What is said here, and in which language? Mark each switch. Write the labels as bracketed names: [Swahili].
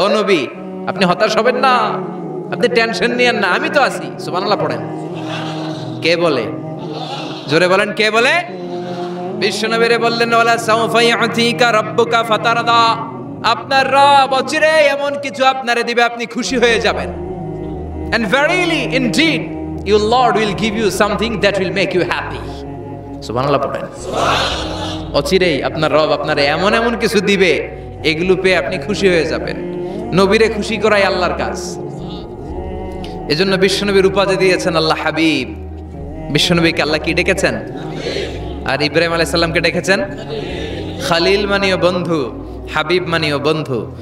[Bangla] ও নবী আপনি হতাশ হবেন না, আপনি টেনশন নিয়েন না, আমি তো আছি। সুবহানাল্লাহ পড়েন। কে বলে? জোরে বলেন, কে বলে? বিশ্বনবীরে বললেন [Arabic] ওয়ালা সাউফা ইউতিকা রাব্বুকা ফাতারদা। [Bangla] আপনার রব অচিরে এমন কিছু আপনারে দিবে, আপনি খুশি হয়ে যাবেন। [English] And verily indeed your Lord will give you something that will make you happy. [Bangla] সুবহানাল্লাহ পড়েন। অচিরেই আপনার রব আপনারে এমন এমন কিছু দিবে, এগুলো পেয়ে আপনি খুশি হয়ে যাবেন। নবীরে খুশি করাই আল্লাহর কাজ। এজন্য বিশ্বনবীর উপাধি দিয়েছেন আল্লাহ হাবিব। বিশ্বনবীকে আল্লাহ কি ডেকেছেন? আর ইব্রাহিম আলাইহিস সালামকে ডেকেছেন খালিল মানেও বন্ধু, হাবিব মানেও বন্ধু।